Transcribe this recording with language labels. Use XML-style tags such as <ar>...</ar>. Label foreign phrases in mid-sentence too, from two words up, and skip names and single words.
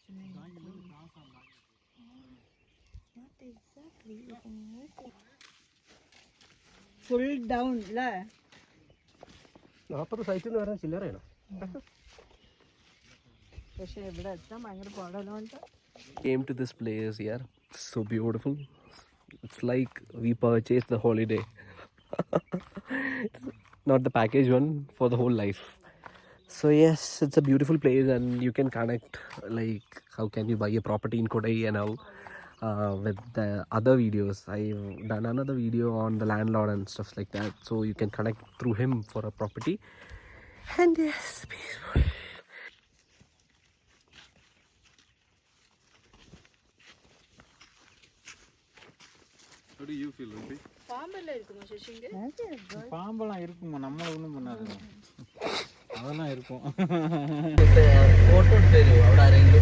<en>Not exactly.</en> <ml>ഫുൾ ഡൗൺ അല്ലേ? 40 സൈറ്റ് എന്ന് പറഞ്ഞാൽ ചില്ലറയാണ്. പക്ഷെ ഇവിടെ എത്താൻ ഭയങ്കര പാടലുണ്ട്.</ml> <en>Came to this place here. So beautiful. It's like we purchased the holiday. Not the package one, for the whole life. So yes, it's a beautiful place and you can connect, like how can you buy a property in Kodai and how with the other videos. I've done another video on the landlord and stuff like that. So you can connect through him for a property. And yes, peaceful. How do you feel, Ruby?</en> <ta>പാമ്പെല്ലാം இருக்குமா ശശിங்க? பாம்பெல்லாம் இருக்குமா, நம்மள ஒண்ணும் பண்ணாதுங்க. அதெல்லாம் இருக்கும்.</ta> <ml>ഫോട്ടോ എടുത്ത് തരുമോ അവിടെ ആരെങ്കിലും?</ml>